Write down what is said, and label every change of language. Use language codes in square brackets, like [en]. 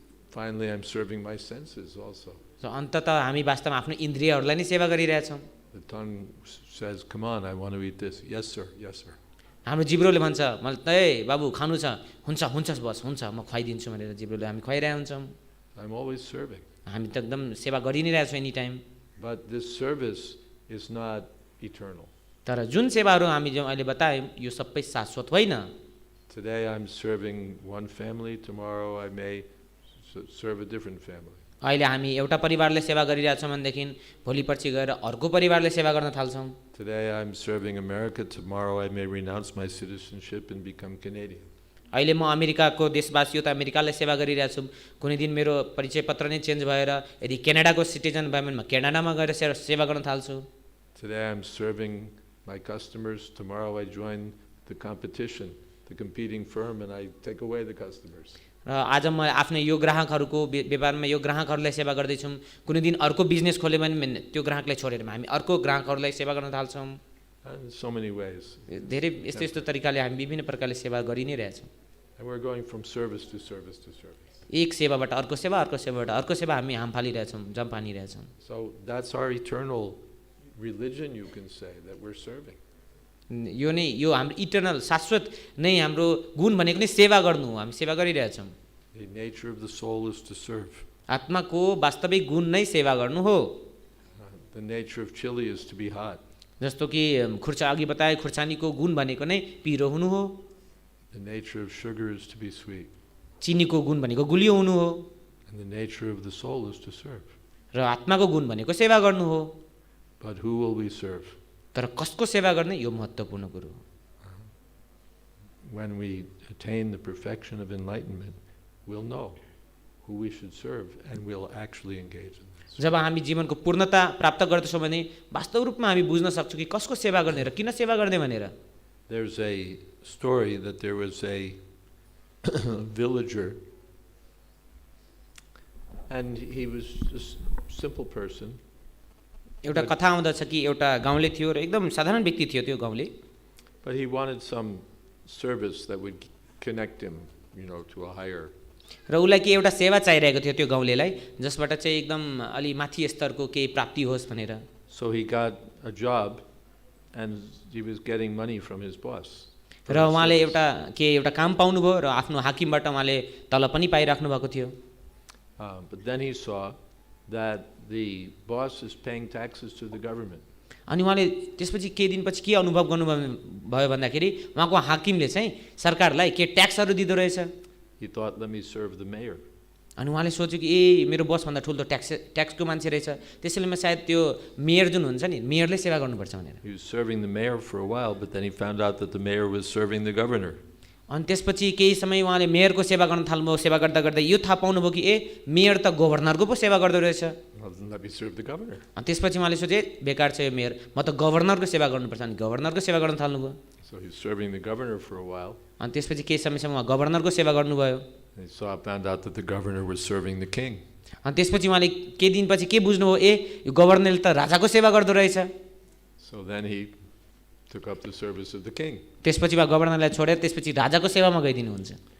[en] Finally, I'm serving my senses also. [ne] So अन्ततः हामी वास्तवमा आफ्नो इन्द्रियहरूलाई नै सेवा गरिरहेछौँ। [en] The tongue says, "Come on, I want to eat this." Yes, sir. Yes, sir. [ne] हाम्रो जिब्रोले भन्छ मलाई ए बाबु खानु छ हुन्छ हुन्छ बस हुन्छ म खुवाइदिन्छु भनेर जिब्रोले हामी खुवाइरहेको हुन्छौँ। [en] I'm always serving. [ne] हामी त एकदम सेवा गरि नै रहेछौँ [en] Any time. But this service is not eternal. [ne] तर जुन सेवाहरू हामी जो अहिले बतायौँ यो सबै शाश्वत होइन। [en] Today I'm serving one family, tomorrow I may serve a different family. [ne] अहिले हामी एउटा परिवारले सेवा गरिरहेछौँ भनेदेखि भोलि पछि गएर अर्को परिवारले सेवा गर्न थाल्छौँ। [en] Today I'm serving America, tomorrow I may renounce my citizenship and become Canadian. [ne] अहिले म अमेरिकाको देशवासी हो त अमेरिकालाई सेवा गरिरहेछु, कुनै दिन मेरो परिचय पत्र नै चेन्ज भएर यदि क्यानाडाको सिटिजन भए भने म क्यानाडामा गएर सेवा गर्न थाल्छु। [en] Today I'm serving my customers, tomorrow I join the competition, the competing firm, and I take away the customers. [ne] र आज म आफ्नो यो ग्राहकहरूको व्यापारमा यो ग्राहकहरूलाई सेवा गर्दैछौँ, कुनै दिन अर्को बिजनेस खोल्यो भने त्यो ग्राहकलाई छोडेर हामी अर्को ग्राहकहरूलाई सेवा गर्न थाल्छौँ। [en] In so many ways. [ne] धेरै यस्तो यस्तो तरिकाले हामी विभिन्न प्रकारले सेवा गरि नै रहेछौँ। [en] And we're going from service to service to service. [ne] एक सेवाबाट अर्को सेवा, अर्को सेवाबाट अर्को सेवा हामी हाम फालिरहेछौँ, जम पानिरहेछौँ। [en] So that's our eternal religion, you can say, that we're serving. [ne] यो नै यो हाम्रो इटर्नल शाश्वत नै हाम्रो गुण भनेको नै सेवा गर्नु हो, हामी सेवा गरिरहेछौँ। [en] The nature of the soul is to serve. [ne] आत्माको वास्तविक गुण नै सेवा गर्नु हो। [en] The nature of chili is to be hot. [ne] जस्तो कि खुर्चा अघि बताए खुर्सानीको गुण भनेको नै पिरो हुनु हो। [en] The nature of sugar is to be sweet. [ne] चिनीको गुण भनेको गुलियो हुनु हो। [en] And the nature of the soul is to serve. [ne] र आत्माको गुण भनेको सेवा गर्नु हो। [en] But who will we serve? [ne] तर कसको सेवा गर्ने यो महत्त्वपूर्ण कुरो हो। [en] When we attain the perfection of enlightenment, we'll know who we should serve and we'll actually engage in this. [ne] जब हामी जीवनको पूर्णता प्राप्त गर्दछौँ भने वास्तव रूपमा हामी बुझ्न सक्छौँ कि कसको सेवा गर्ने र किन सेवा गर्ने भनेर। [en] There's a story that there was a villager and he was just a simple person. [ne] एउटा कथा आउँदछ कि एउटा गाउँले थियो र एकदम साधारण व्यक्ति थियो त्यो गाउँले। [en] But he wanted some service that would connect him, to a higher. [ne] र उसलाई के एउटा सेवा चाहिरहेको थियो त्यो गाउँलेलाई जसबाट चाहिँ एकदम अलि माथि स्तरको केही प्राप्ति होस् भनेर। [en] So he got a job and he was getting money from his boss. [ne] र उहाँले एउटा काम पाउनुभयो र आफ्नो हाकिमबाट उहाँले तलब पनि पाइराख्नु भएको थियो। [en] But then he saw that the boss is paying taxes to the government. [ne] अनि उहाँले त्यसपछि केही दिनपछि के अनुभव गर्नुभयो भन्दाखेरि उहाँको हाकिमले चाहिँ सरकारलाई के ट्याक्सहरू दिँदो रहेछ। [en] He thought, let me serve the mayor. [ne] अनि उहाँले सोच्यो कि ए मेरो बसभन्दा ठुलो त ट्याक्सको मान्छे रहेछ, त्यसैले म सायद त्यो मेयर जुन हुन्छ नि मेयरले सेवा गर्नुपर्छ भनेर। [en] He was serving the mayor for a while, but then he found out that the mayor was serving the governor. [ne] अनि त्यसपछि केही समय उहाँले मेयरको सेवा गर्न थाल्नुभयो। सेवा गर्दा गर्दा यो थाहा पाउनुभयो कि ए मेयर त गभर्नरको पो सेवा गर्दो रहेछ। [en] Let me serve the governor. [ne] अनि त्यसपछि उहाँले सोचे बेकार छ यो मेयर, म त गभर्नरको सेवा गर्नुपर्छ। अनि गभर्नरको सेवा गर्न थाल्नुभयो। [en] So he was serving the governor for a while. [ne] अनि त्यसपछि केही समयसम्म उहाँ गभर्नरको सेवा गर्नुभयो। [en] And he found out that the governor was serving the king. [ne] अनि त्यसपछि उहाँले केही दिनपछि के बुझ्नुभयो ए यो गभर्नरले त राजाको सेवा गर्दो रहेछ। [en] So then he took up the service of the king. [ne] त्यसपछि उहाँ गभर्नरलाई छोडेर त्यसपछि राजाको सेवामा गइदिनुहुन्छ।